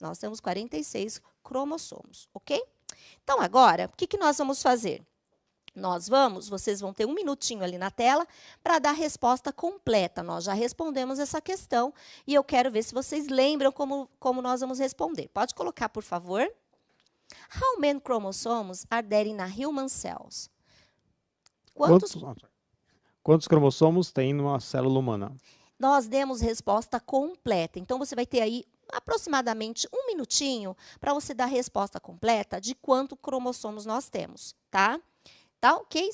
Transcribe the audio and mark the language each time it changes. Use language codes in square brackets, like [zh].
[pt] Nós temos 46 cromossomos, ok? Então, agora, o que, que nós vamos fazer? Vocês vão ter um minutinho ali na tela para dar a resposta completa. Nós já respondemos essa questão e eu quero ver se vocês lembram como nós vamos responder. Pode colocar, por favor. [en] How many chromosomes are there in a human cells? [pt] Quantos cromossomos tem numa célula humana? Nós demos resposta completa. Então, você vai ter aí aproximadamente um minutinho para você dar a resposta completa de quantos cromossomos nós temos, tá? Tá, ok?